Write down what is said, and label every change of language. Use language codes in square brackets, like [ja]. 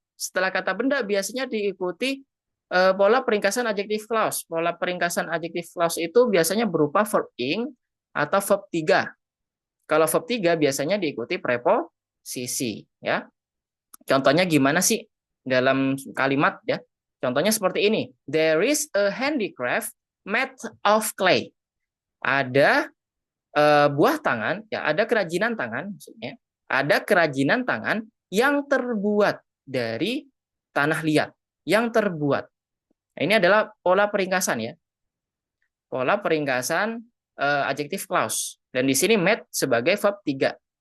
[id] Setelah kata benda biasanya diikuti pola peringkasan adjective clause. Pola peringkasan adjective clause itu biasanya berupa verb ing atau verb 3. Kalau verb 3 biasanya diikuti preposisi, ya. Contohnya gimana sih dalam kalimat ya? Contohnya seperti ini. [en] There is a handicraft made of clay. [id] Ada buah tangan, ya, ada kerajinan tangan, maksudnya. Ada kerajinan tangan yang terbuat dari tanah liat, yang terbuat. Nah, ini adalah pola peringkasan ya. Pola peringkasan adjective clause. Dan di sini made sebagai verb 3.